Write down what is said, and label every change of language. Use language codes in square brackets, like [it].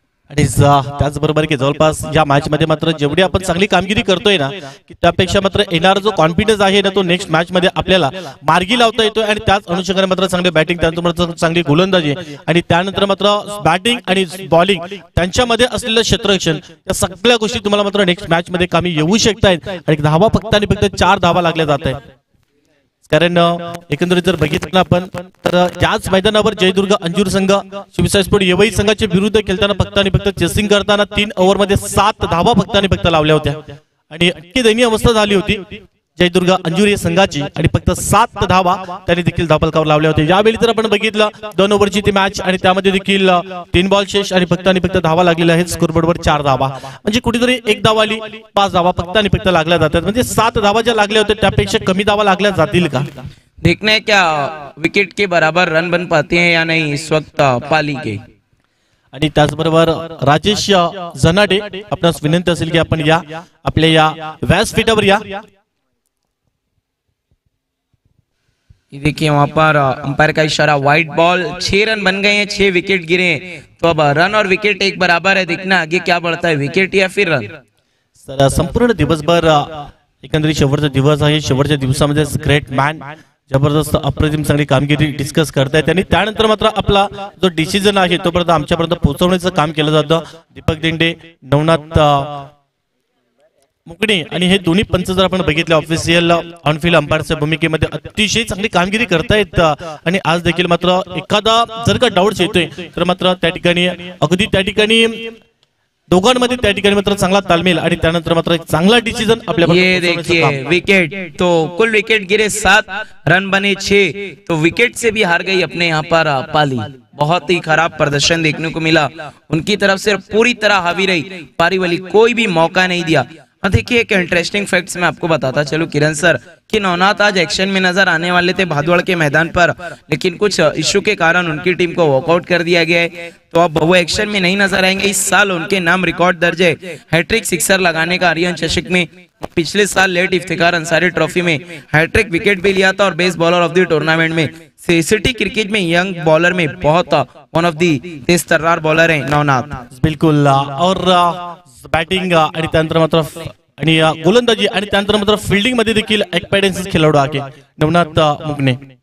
[mr] आणि त्याचबरोबर की जवळपास या मॅच मध्ये मात्र जेवढी आपण चांगली कामगिरी करतोय ना की त्यापेक्षा मात्र येणारा जो कॉन्फिडन्स आहे ना तो नेक्स्ट मॅच मध्ये आपल्याला मार्गी लावता येतोय. आणि त्याच अनुषंगाने मात्र चांगली बॅटिंग त्यानंतर चांगली गोलंदाजी आणि त्यानंतर मात्र बॅटिंग आणि बॉलिंग त्यांच्यामध्ये असलेलं क्षेत्ररक्षण या सगळ्या गोष्टी तुम्हाला मात्र नेक्स्ट मॅच मध्ये कामी येऊ शकतायत. आणि धावा फक्त आणि फक्त 4 धावा लागल्या जात आहेत. कारण एकंदरीत जर बघितलं ना आपण तर याच मैदानावर जयदुर्ग अंजूर संघ शिवसाई स्पोर्ट येवई संघाच्या विरुद्ध खेळताना फक्त आणि फक्त चेसिंग करताना 3 ओव्हर मध्ये 7 धावा फक्त आणि फक्त लावल्या होत्या आणि इतकी दयनीय अवस्था झाली होती जयदुर्ग अंजूर या संघाची आणि फक्त 7 धावा त्यांनी देखील धावफलकावर लावल्या होत्या। यावेळी जर आपण बघितलं 2 ओव्हरची ती मॅच आणि त्यामध्ये देखील 3 बॉल शेष आणि फक्त धावा लागलेल्या आहेत। स्कोरबोर्डवर 4 धावा म्हणजे कुठेतरी 1 धावा आली 5 धावा फक्त आणि फक्त लागल्या जातात म्हणजे 7 धावा ज्या लागल्या होत्या त्यापेक्षा कमी धावा लागल्या जातील का? [hi] देखना है क्या विकेट के बराबर रन बन पाते हैं या नहीं इस वक्त पाली के। [mr] आणि त्याचबरोबर राजेश जनाडे आपणास विनंती असेल की आपण या आपल्या या व्यासपीठावर या। [hi] ये देखिए वहां पर अंपायर का इशारा, व्हाइट बॉल, 6 रन बन गए हैं, 6 विकेट गिरे हैं, तो अब रन और विकेट एक बराबर है। देखना आगे क्या बढ़ता है, विकेट या फिर रन। [mr] सर संपूर्ण दिवसभर एकंदरीत शेवटचा दिवस आहे। शेवटच्या दिवसामध्ये ग्रेट मॅन जबरदस्त अप्रतिम चांगली कामगिरी डिस्कस करतायत आणि त्यानंतर मात्र आपला जो डिसिजन आहे तोपर्यंत आमच्यापर्यंत पोहोचवण्याचं काम केलं जातं। दीपक दिंडे, नवनाथ मुकणे आणि हे दोन्ही पंच जर आपण बघितले ऑफिशियल ऑनफिल्ड अंपायरच्या भूमिकेमध्ये अतिशय चांगली कामगिरी करतायत आणि आज देखील मात्र एखादा जर का डाऊट्स येतोय तर मात्र त्या ठिकाणी अगदी त्या ठिकाणी दोघांमध्ये त्या ठिकाणी मात्र चांगला तालमेल आणि त्यानंतर मात्र एक चांगला डिसिजन आपल्या [hi] ये देखिए विकेट, तो कुल विकेट गिरे 7, रन बने 6, तो विकेट से भी हार गई अपने यहाँ पर पाली। बहुत ही खराब प्रदर्शन देखने को मिला उनकी तरफ से, पूरी तरह हावी रही पारी वाली, कोई भी मौका नहीं दिया। और देखिए एक इंटरेस्टिंग फैक्ट्स मैं आपको बताता चलूं किरण सर कि नवनाथ आज एक्शन में नजर आने वाले थे भादवड़ के मैदान पर, लेकिन कुछ इश्यू के कारण उनकी टीम को वॉकआउट कर दिया गया है, तो अब वो एक्शन में नहीं नजर आएंगे। इस साल उनके नाम रिकॉर्ड दर्ज है हैट्रिक सिक्सर लगाने का आर्यन चषक में। पिछले साल लेट इफ्तिकार अंसारी ट्रॉफी में हैट्रिक विकेट भी लिया था और best bowler of the tournament में। सिटी क्रिकेट में यंग बॉलर में बहुत one of the Tej तर्रार bowler है नवनाथ। [mr] बिल्कुल और बॅटिंग आणि त्यानंतर मात्र आणि गोलंदाजी आणि त्यानंतर मात्र फिल्डिंग मध्ये देखील एक्सपिरियन्स खेळाडू आहे नवनाथ मुगणे।